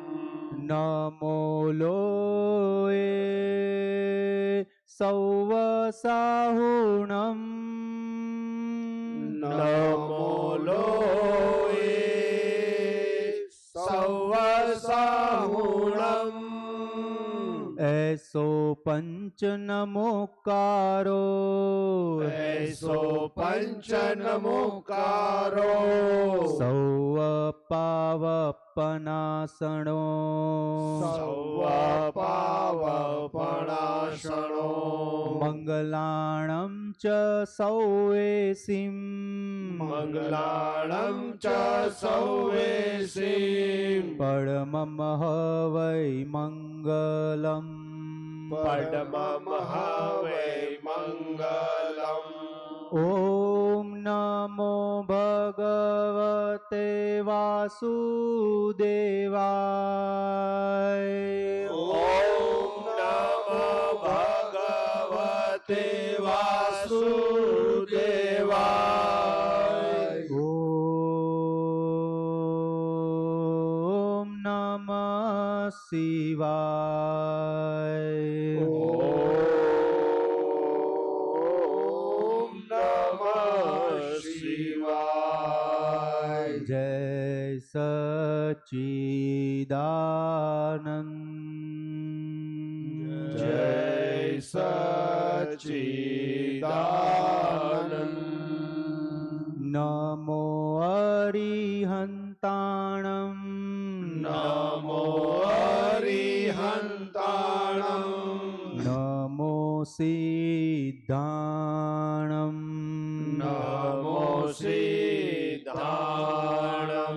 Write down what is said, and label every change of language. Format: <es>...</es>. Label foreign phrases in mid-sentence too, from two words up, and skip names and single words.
<pra>नमो लोये सौवसाहुणं. નમો લોએ સૌવસાહુણમ. ऐसो पंच नमोकारो. એસો પંચનમોકારો. सौव पावपनासणो. સૌવ પાવપણાશણો. मंगलाणं च सौवेसिं. મંગલાણમ ચ સૌવેસીમ. परमं हवै मंगलम्. પડમમ હવે મંગલમ.</pra> <sa>ॐ नमो भगवते वासुदेवाय. ઓમ નમો ભગવતે વાસુદેવાય. ॐ नमः शिवाय. ઓમ નમઃ શિવાય. जय सच्चिदानंद. જય સચ્ચિદાનંદ.</sa> <pra>नमो अरिहन्ताणं. નમો અરિહંતાણમ. नमो सिद्धाणं. નમો સિદ્ધાણમ.</pra>